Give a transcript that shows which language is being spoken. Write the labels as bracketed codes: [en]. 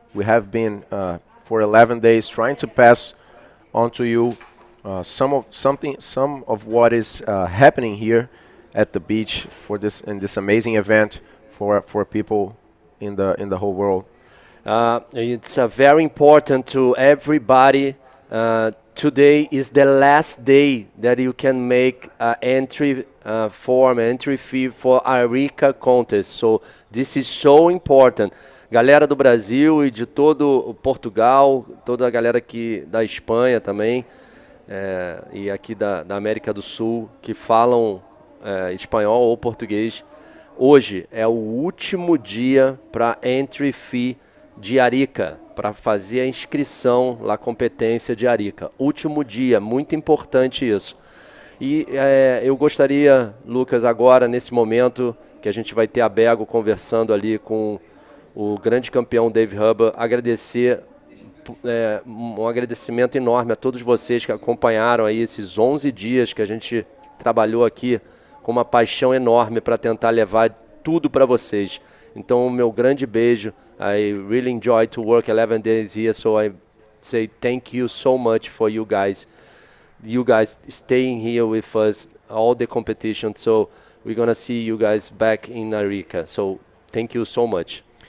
[en] We have been for 11 days trying to pass on to you some of what is happening here at the beach in this amazing event for people in the whole world. It's very important to everybody. Today is the last day that you can make an entry fee for Arica contest. So this is so important. [pt] Galera do Brasil e de todo o Portugal, toda a galera aqui da Espanha também, e aqui da América do Sul, que falam espanhol ou português. Hoje é o último dia para entry fee de Arica, para fazer a inscrição lá, competência de Arica. Último dia, muito importante isso. E eu gostaria, Lucas, agora, nesse momento, que a gente vai ter a Bego conversando ali com o grande campeão Dave Huber, agradecer, um agradecimento enorme a todos vocês que acompanharam aí esses 11 dias que a gente trabalhou aqui com uma paixão enorme para tentar levar tudo para vocês. Então, meu grande beijo. [en] I really enjoyed to work 11 days here, so I say thank you so much for you guys. You guys staying here with us, all the competition. So we're going to see you guys back in Arica. So thank you so much.